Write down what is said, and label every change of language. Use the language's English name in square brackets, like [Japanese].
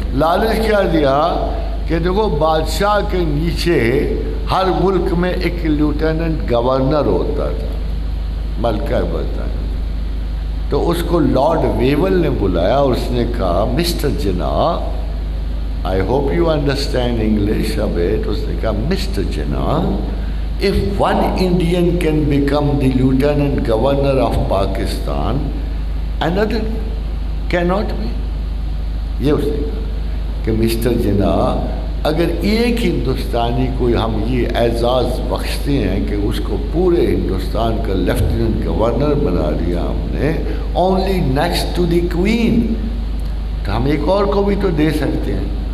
[Urdu] لالچ کیا دیا کہ دیکھو بادشاہ کے نیچے ہر ملک میں ایک لیوٹیننٹ گورنر ہوتا تھا, ملکہ برطانیہ. تو اس کو لارڈ ویول نے بلایا اور اس نے کہا mister Jinnah, [English] I hope you understand English a bit. [Urdu] اس نے کہا [English] Mister Jinnah, if one Indian can become the lieutenant governor of Pakistan, another cannot be. [Urdu] یہ اس نے کہا کہ مسٹر جناح, اگر ایک ہندوستانی کو ہم یہ اعزاز بخشتے ہیں کہ اس کو پورے ہندوستان کا لیفٹیننٹ گورنر بنا دیا ہم نے, [English] only next to the queen, [Urdu] تو ہم ایک اور کو بھی تو دے سکتے ہیں.